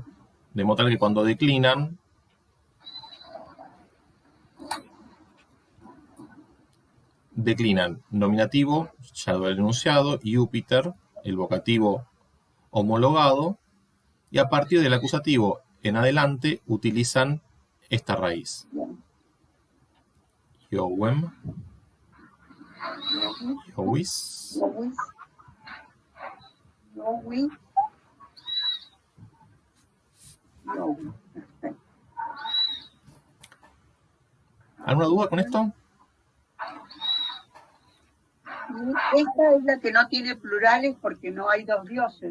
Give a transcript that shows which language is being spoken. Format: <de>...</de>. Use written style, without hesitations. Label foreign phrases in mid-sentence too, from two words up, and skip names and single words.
<es>De modo tal que cuando declinan nominativo, ya lo he enunciado, Júpiter, el vocativo homologado, y a partir del acusativo en adelante utilizan esta raíz. Bien.</es> <la>Jowem, Yowis, Jowis. yowis, yowi, yowi.</la> <es>Perfecto. ¿Alguna duda con esto? Esta es la que no tiene plurales porque no hay dos dioses.</es>